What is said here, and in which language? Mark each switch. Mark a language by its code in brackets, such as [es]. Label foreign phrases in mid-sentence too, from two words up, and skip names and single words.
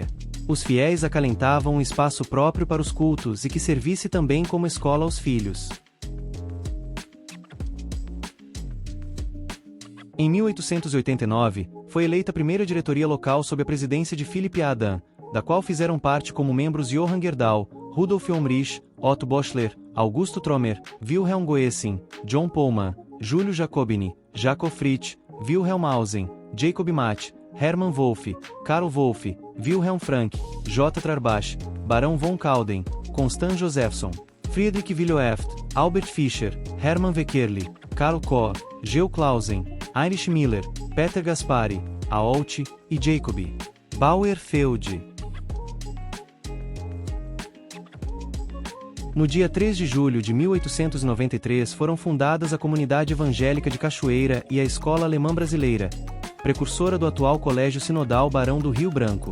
[pt] Os fiéis acalentavam um espaço próprio para os cultos e que servisse também como escola aos filhos. Em 1889, foi eleita a primeira diretoria local sob a presidência de Philipp Adam, da qual fizeram parte como membros Johann Gerdau, Rudolf Omrich, Otto Boschler, Augusto Tromer, Wilhelm Goessin, John Pullman, Júlio Jacobini, Jacob Fritsch, Wilhelm Mausen, Jacob Matt, Hermann Wolff, Karl Wolff, Wilhelm Frank, J. Trarbach, Barão von Kauden, Constant Josephson, Friedrich Willoeft, Albert Fischer, Hermann Weckerli, Karl Koch, Geo Clausen, Heinrich Miller, Peter Gaspari, Aolt e Jacob Bauerfeld. No dia 3 de julho de 1893 foram fundadas a Comunidade Evangélica de Cachoeira e a Escola Alemã Brasileira, precursora do atual Colégio Sinodal Barão do Rio Branco.